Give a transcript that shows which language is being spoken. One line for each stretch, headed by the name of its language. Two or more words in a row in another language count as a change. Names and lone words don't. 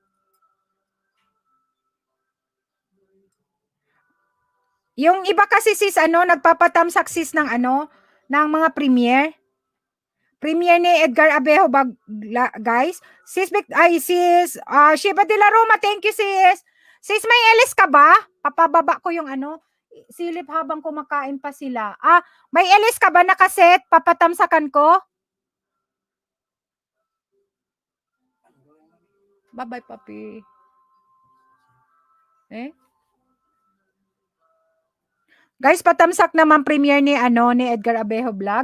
Filipino: Yung iba kasi sis, ano, nagpapatamsak sis ng ano, ng mga premiere. Premiere ni Edgar Abejo, guys. Sis, Shiba de la Roma,
English: thank you sis.
Filipino: Sis, may LS ka ba? Papababa ko yung ano, silip habang kumakain pa sila. May LS ka ba nakaset? Papatamsakan ko? Bye-bye, papi. Guys, patamsak naman premiere ni ano ni Edgar Abejo Vlog.